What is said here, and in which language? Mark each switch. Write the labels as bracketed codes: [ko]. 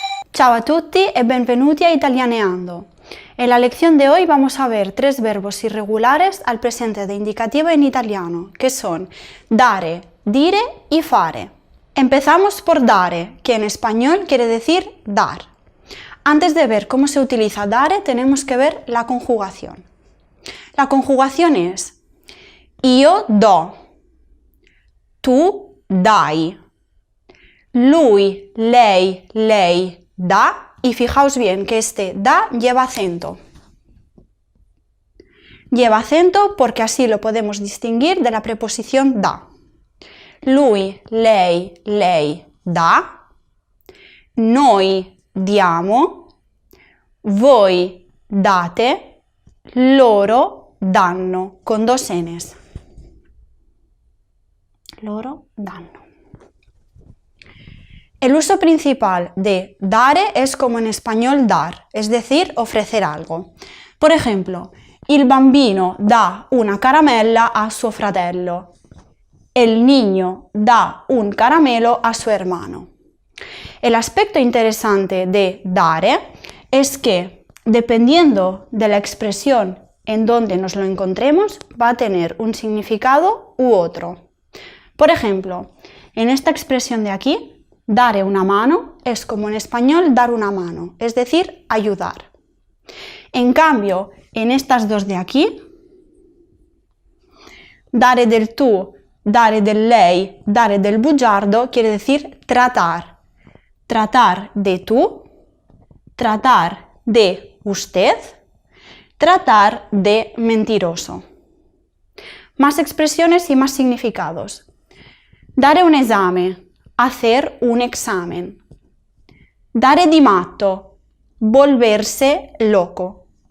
[it] Ciao a tutti e benvenuti a Italianeando. [es] En la lección de hoy vamos a ver tres verbos irregulares al presente de indicativo en italiano, que son dare, dire y fare. Empezamos por dare, que en español quiere decir dar. Antes de ver cómo se utiliza dare, tenemos que ver la conjugación. La conjugación es [it] io do, tu dai, lui, lei da, [es] y fijaos bien que este da lleva acento. Lleva acento porque así lo podemos distinguir de la preposición da. [it] Lui, lei dà, noi diamo, voi date, loro danno, [es] con dos N's. [it] Loro danno. [es] El uso principal de dare es como en español dar, es decir, ofrecer algo. Por ejemplo, [it] il bambino dà una caramella a suo fratello. [es] El niño da un caramelo a su hermano. El aspecto interesante de dare es que, dependiendo de la expresión en donde nos lo encontremos, va a tener un significado u otro. Por ejemplo, en esta expresión de aquí, [it] dare una mano [es] es como en español dar una mano, es decir, ayudar. En cambio, en estas dos de aquí, [it] dare del tu, dare del lei, dare del bugiardo [es] quiere decir tratar. Tratar de tú, tratar de usted, tratar de mentiroso. Más expresiones y más significados. [it] Dare un esame, [es] hacer un examen. [it] Dare di matto, [es] volverse loco.